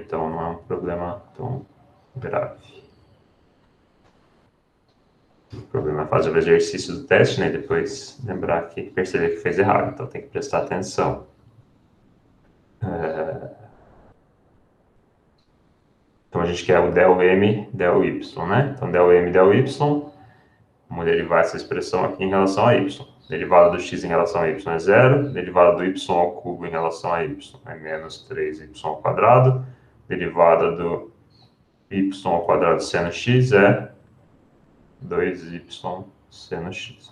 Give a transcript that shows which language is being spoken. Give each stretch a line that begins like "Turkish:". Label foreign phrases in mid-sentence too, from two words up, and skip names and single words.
Portuguese: Então não é um problema tão grave. O problema é fazer o exercício do teste, né? Depois lembrar que perceber que fez errado. Então tem que prestar atenção. Então a gente quer o del m del y, né? Então del m del y, vamos derivar essa expressão aqui em relação a y. Derivada do x em relação a y é 0. Derivada do y ao cubo em relação a y é menos 3y ao quadrado. Derivada do y ao quadrado seno x é 2y seno x.